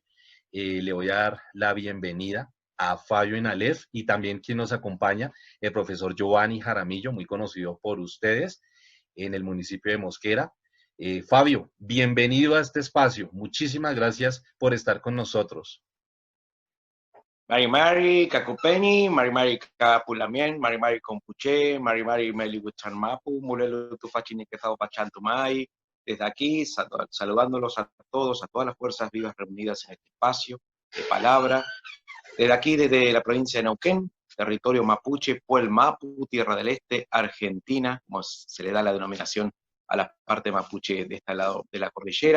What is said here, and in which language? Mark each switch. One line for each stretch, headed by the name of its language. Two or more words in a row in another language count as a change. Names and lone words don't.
Spanish: Le voy a dar la bienvenida a Fabio Inalef y también quien nos acompaña, el profesor Giovanni Jaramillo, muy conocido por ustedes en el municipio de Mosquera. Fabio, bienvenido a este espacio. Muchísimas gracias por estar con nosotros.
Mapuche: Mari Mari, Cacupeni, Mari Mari Capulamien, Mari Mari Compuche, Mari Mari Meli Mapu, Mulelu Tufachini Quezao Pachantumay.
Spanish: Desde aquí, saludándolos a todos, a todas las fuerzas vivas reunidas en este espacio de palabra. Desde aquí, desde la provincia de Neuquén, territorio mapuche, Puel Mapu, Tierra del Este, Argentina, como se le da la denominación a la parte mapuche de este lado de la cordillera.